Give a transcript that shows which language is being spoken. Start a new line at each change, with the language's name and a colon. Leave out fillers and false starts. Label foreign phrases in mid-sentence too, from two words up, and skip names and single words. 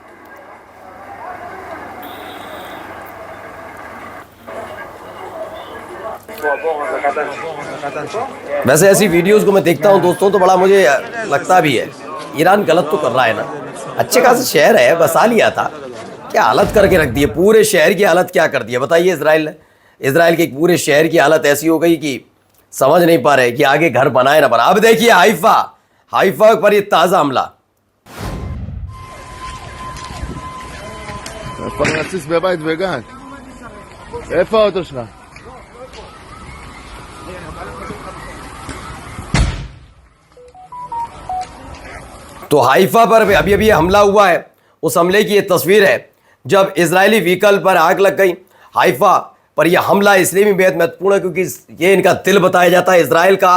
Hindi: वैसे ऐसी वीडियोस को मैं देखता हूं दोस्तों तो बड़ा मुझे लगता भी है, ईरान गलत तो कर रहा है ना। अच्छे खासे शहर है, बसा लिया था, क्या हालत करके रख दी है। पूरे शहर की हालत क्या कर दी है बताइए इजराइल ने। इजराइल के पूरे शहर की हालत ऐसी हो गई कि समझ नहीं पा रहे कि आगे घर बनाए ना बना। अब देखिए हाइफा पर ये ताजा हमला।
Hebrew: פרנסיס בבית וגן. איפה האוטו שלך?
Hindi: तो हाइफा पर अभी अभी हमला हुआ है। उस हमले की ये तस्वीर है जब इजरायली व्हीकल पर आग लग गई। हाइफा पर यह हमला इसलिए भी बेहद महत्वपूर्ण है क्योंकि ये इनका दिल बताया जाता है इजराइल का।